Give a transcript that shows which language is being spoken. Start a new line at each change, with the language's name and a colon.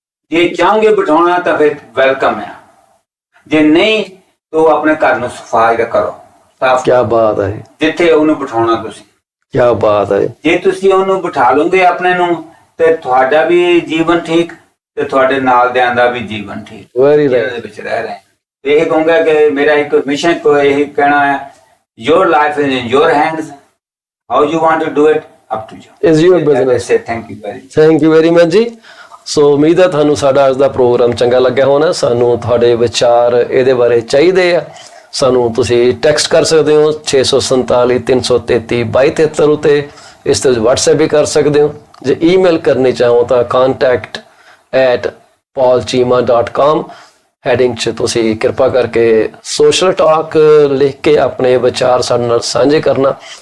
Punjabi: ਜੇ ਚਾਹੋਗੇ ਬਿਠਾਉਣਾ ਤਾਂ ਫਿਰ ਵੈਲਕਮ ਹੈ, ਜੇ ਨਹੀਂ ਤਾਂ ਆਪਣੇ ਘਰ ਨੂੰ ਸਫਾਈ ਕਰੋ, ਸਾਫ਼। ਕੀ ਬਾਤ ਹੈ। ਜਿੱਥੇ ਉਹਨੂੰ ਬਿਠਾਉਣਾ ਤੁਸੀਂ, ਕੀ ਬਾਤ ਹੈ। ਜੇ ਤੁਸੀਂ ਉਹਨੂੰ ਬਿਠਾ ਲਓਗੇ ਆਪਣੇ ਨੂੰ ਤੇ ਤੁਹਾਡਾ ਵੀ ਜੀਵਨ ਠੀਕ ਤੇ ਤੁਹਾਡੇ ਨਾਲ ਦਿਆਂ ਦਾ ਵੀ ਜੀਵਨ ਠੀਕ। ਵੈਰੀ ਰਾਈਟ ਦੇ ਵਿੱਚ ਰਹਿ ਰਹੇ। ਇਹ ਕਹੂੰਗਾ ਕਿ ਮੇਰਾ ਇੱਕ ਮਿਸ਼ਨ ਕੋ ਇਹ ਕਹਿਣਾ ਹੈ,
English: your life is in your hands, how you want to do it up to you, is your business. Thank you very much ਜੀ।
Punjabi: ਸੋ ਉਮੀਦ ਹੈ ਤੁਹਾਨੂੰ ਸਾਡਾ ਅੱਜ ਦਾ ਪ੍ਰੋਗਰਾਮ ਚੰਗਾ ਲੱਗਿਆ ਹੋਣਾ। ਸਾਨੂੰ ਤੁਹਾਡੇ ਵਿਚਾਰ ਇਹਦੇ ਬਾਰੇ ਚਾਹੀਦੇ ਆ। ਸਾਨੂੰ ਤੁਸੀਂ ਟੈਕਸਟ ਕਰ ਸਕਦੇ ਹੋ 647 333 2273 ਉੱਤੇ। ਇਸ ਤੇ WhatsApp ਵੀ ਕਰ ਸਕਦੇ ਹੋ। ਜੇ ਈਮੇਲ ਕਰਨੀ ਚਾਹੋ ਤਾਂ contact@paulchima.com ਹੈਡਿੰਗ 'ਚ ਤੁਸੀਂ ਕਿਰਪਾ ਕਰਕੇ ਸੋਸ਼ਲ ਟਾਕ ਲਿਖ ਕੇ ਆਪਣੇ ਵਿਚਾਰ ਸਾਡੇ ਨਾਲ ਸਾਂਝੇ ਕਰਨਾ।